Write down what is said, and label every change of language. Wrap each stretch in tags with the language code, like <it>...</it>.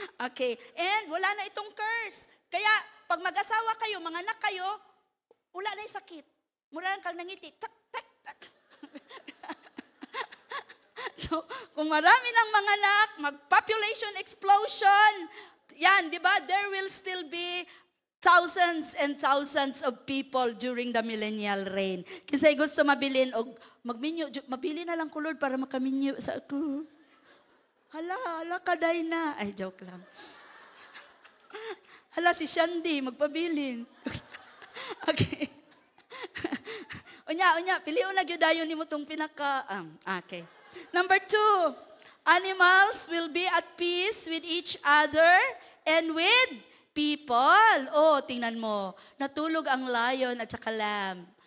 <tl>Okay. And wala na itong curse. Kaya, pag mag-asawa kayo, mga anak kayo, wala na yung sakit.</tl> <ceb>Mura lang kang nangiti.</ceb> <tl>Tak, tak, tak. So, kung marami ng mga anak, mag-population explosion, yan, di ba?</tl> <en>There will still be thousands and thousands of people during the millennial reign.</en> <ceb>Kasi gusto mabilin o magminyo, mabili na lang ko Lord para makaminyo sa ako. Hala, kaday na. Ay, joke lang. Hala, si Shandy, magpabilin. Okay. Unya, piliw na gyudayon nimo tong pinaka, okay.</ceb> <en>Number 2, animals will be at peace with each other and with people.</en> <tl>Oh, tingnan mo. Natulog ang lion at saka lamb.</tl>